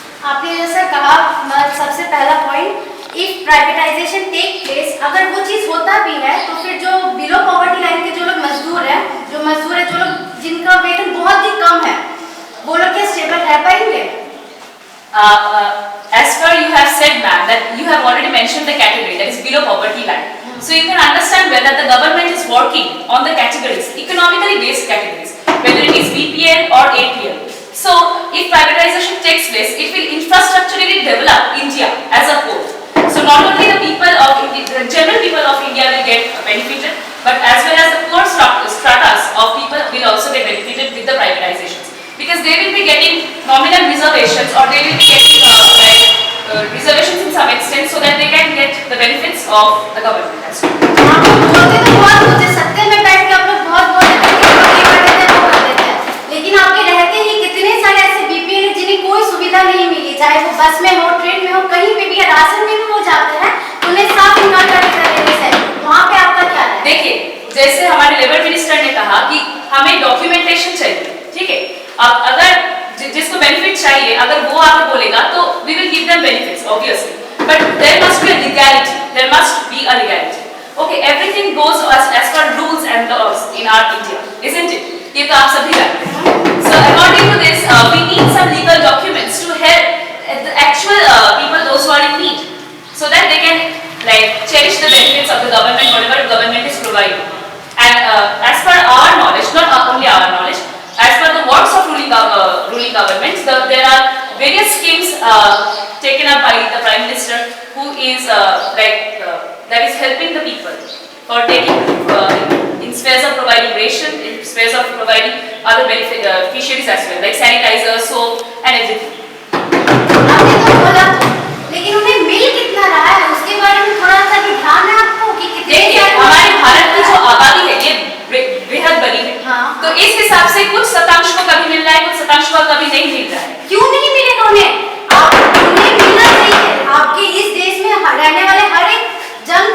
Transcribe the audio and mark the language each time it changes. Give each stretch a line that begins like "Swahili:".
Hindi: आपने जैसा कहा, सबसे पहला point,
English: if privatisation take place,
Hindi: अगर वो चीज होता भी है तो फिर जो बिलो पॉवर्टी लाइन के जो लोग मजदूर हैं, जो लोग जिनका वेतन बहुत ही कम है, वो लोग क्या स्टेबल रह पाएंगे?
English: As per you have said, ma'am, that you have already mentioned the category that is below poverty line. So you can understand whether the government is working on the categories, economically based categories, whether it is BPL or APL. So if privatization takes place, it will infrastructurally develop India as a whole. So not only the general people of India will get benefited, but as well as the poor stratas of people will also get benefited with the privatizations. Because they will be getting nominal reservations, or they will be getting reservations in some extent, so that they can get the benefits of the government as well.
Hindi: बोलते तो बहुत होते, सत्ते में बैठ के आप लोग बहुत बोलते थे कि ये कर देते हैं, वो कर देते हैं, लेकिन आपके रहते ही कितने सारे ऐसे बीपीएल हैं जिन्हें कोई सुविधा नहीं मिली, चाहे वो बस में हो, ट्रेन में हो, कहीं पे भी, राशन में भी वो जाते हैं, उन्हें साफ इनकार कर देते हैं। वहाँ पे आपका क्या है? देखिए, जैसे हमारे लेबर मिनिस्टर ने कहा कि हमें डॉक्यूमेंटेशन चाहिए, ठीक है। अब अगर जिसको बेनिफिट चाहिए, अगर वो आके बोलेगा तो
English: we will give them benefits obviously, but there must be a legality, there must be a legality. Okay, everything goes as per rules and laws in our India, isn't it?
Hindi: ये तो आप सभी जानते हैं.
English: So according to this, we need some legal documents to help the actual people, those who are in need, so that they can cherish the benefits of the government, whatever the government is providing. And as per our knowledge, not only our knowledge, as per the works of ruling governments, there are various schemes taken up by the Prime Minister, who is that is helping the people for taking in spares of providing ration, in spares of providing other beneficiaries as well, like sanitizer, soap and everything.
Hindi: आपने तो बोला तो, लेकिन उन्हें मिल कितना रहा है उसके बारे में थोड़ा सा भी ध्यान है आपको कि कितने? हमारे भारत की जो आबादी है ये बेहद बड़ी है, हाँ। तो इस हिसाब से कुछ शतांश को कभी मिल रहा है, कुछ शतांश को कभी नहीं मिल रहा है। क्यों नहीं मिलेगा उन्हें? उन्हें मिलना चाहिए। आपके इस देश में रहने वाले हर एक जन,